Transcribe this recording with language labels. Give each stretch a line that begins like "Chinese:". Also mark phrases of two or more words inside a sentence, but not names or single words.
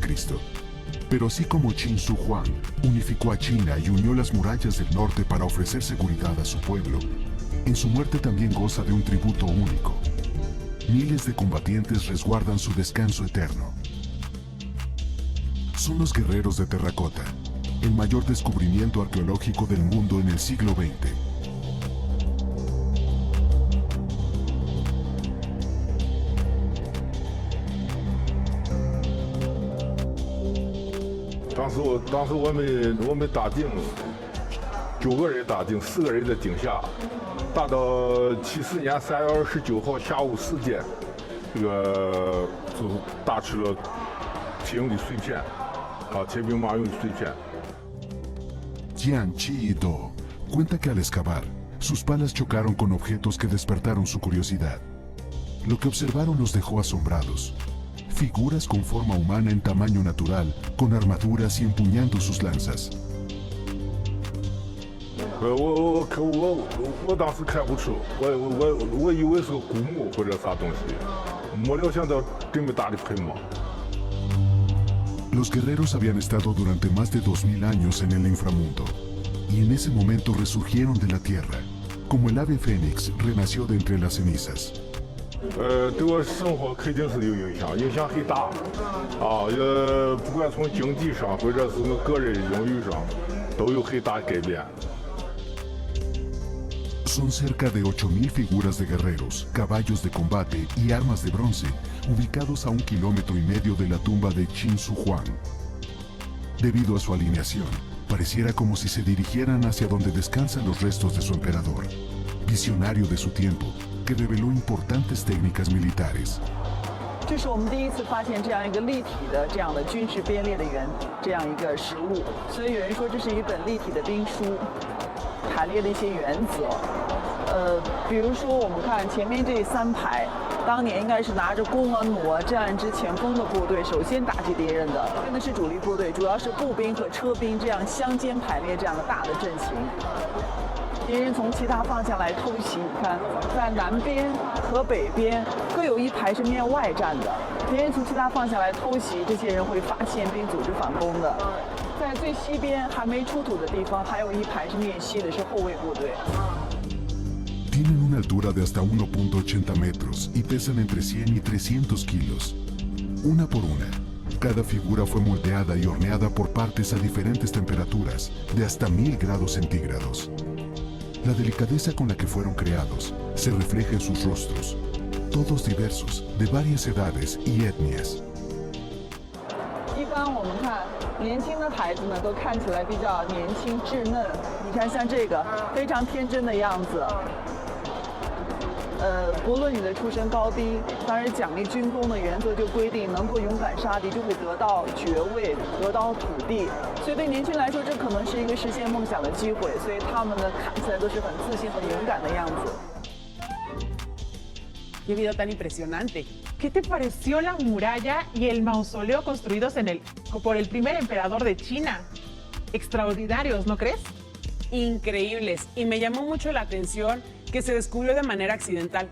Spanish: Pero así como Qin Shi Huang unificó a China y unió las murallas del norte para ofrecer seguridad a su pueblo, en su muerte también goza de un tributo único. Miles de combatientes resguardan su descanso eterno. Son los guerreros de terracota, el mayor descubrimiento arqueológico del mundo en el siglo XX.
Chinese: 当时我们打井，9个人打井，4个人在井下，打到74年3月29号下午4点，这个就打出了铁用的碎片，铁兵马俑的碎片。
Spanish: Jiang Chi-do cuenta que al excavar, sus palas chocaron con objetos que despertaron su curiosidad. Lo que observaron los dejó asombrados. Figuras con forma humana en tamaño natural, con armaduras y empuñando sus lanzas.
Chinese: 我当时看不出，我以为是个古墓或者啥东西，没料想到这么大的喷墨。
Spanish: Los guerreros habían estado durante más de 2000 años en el inframundo, y en ese momento resurgieron de la tierra, como el ave fénix renació de entre las cenizas.
Chinese: 对我生活肯定是有影响，影响很大，不管从经济上或者是我个人荣誉上，都有很大改变。
Spanish: Son cerca de 8000 figuras de guerreros, caballos de combate y armas de bronce, ubicados a 1,5 kilómetros de la tumba de Qin Shi Huang. Debido a su alineación, pareciera como si se dirigieran hacia donde descansan los restos de su emperador, visionario de su tiempo, que reveló importantes técnicas militares.
Chinese: 这是我们第一次发现这样一个立体的这样的军事编列的这样一个实物，所以有人说这是一本立体的兵书，排列的一些原则。比如说我们看前面这3排，当年应该是拿着弓啊、弩啊这样一支前锋的部队，首先打击敌人的，真的是主力部队，主要是步兵和车兵这样相间排列这样的大的阵型。敌人从其他方向来偷袭，你看，在南边和北边各有一排是面外站的。敌人从其他方向来偷袭，这些人会发现并组织反攻的。在最西边还没出土的地方，还有一排是面西的，是后卫部队。
Spanish: Tienen una altura de hasta 1,80 metros y pesan entre 100 y 300 kilos. Una por una, cada figura fue moldeada y horneada por partes a diferentes temperaturas, de hasta 1000 grados centígrados. La delicadeza con la que fueron creados se refleja en sus rostros, todos diversos, de varias edades y etnias.
Chinese: 一般我们看年轻的孩子呢，都看起来比较年轻稚嫩。你看像这个非常天真的样子。不论你的出身高低，当然奖励军功的原则就规定，能够勇敢杀敌就会得到爵位，得到土地。所以对年轻人来说，这可能是一个实现梦想的机会。所以他们呢，看起来都是很自信、很勇敢的样子。
Spanish: Qué video tan impresionante. ¿Qué te pareció la muralla y el mausoleo construidos por el primer emperador de China? Extraordinarios, ¿no crees? Increíbles. Y me llamó mucho la atención que se descubrió de manera accidental.